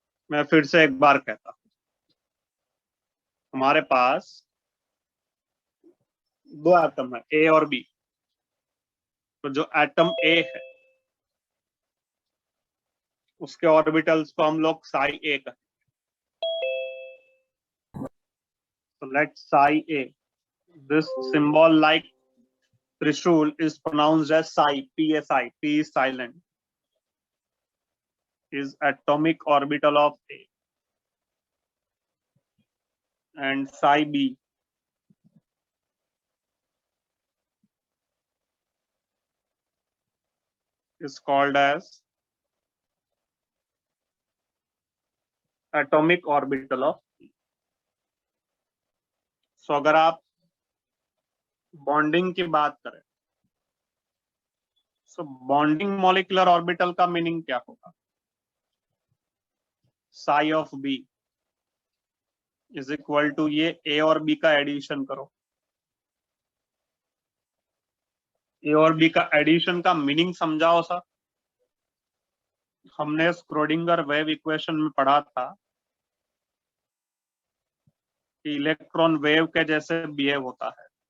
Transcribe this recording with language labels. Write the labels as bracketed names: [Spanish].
[Hindi] मैं फिर से एक बार कहता हूं, हमारे पास दो एटम है A और B, तो जो एटम A है उसके ऑर्बिटल्स को हम लोग psi A कहेंगे. [English] So let psi A, this symbol like Trishul is pronounced as psi, PSI, P is silent, is atomic orbital of A. And psi B is called as atomic orbital of E. [Hindi] So अगर आप bonding की बात करें, so bonding molecular orbital का meaning क्या होगा? [English] psi of B is equal to [Hindi] ये A और B का एडिशन करो. A और B का एडिशन का मीनिंग समझाओ सा. हमने स्क्रोडिंगर वेव इक्वेशन में पढ़ा था कि इलेक्ट्रॉन वेव के जैसे बिहेव होता है.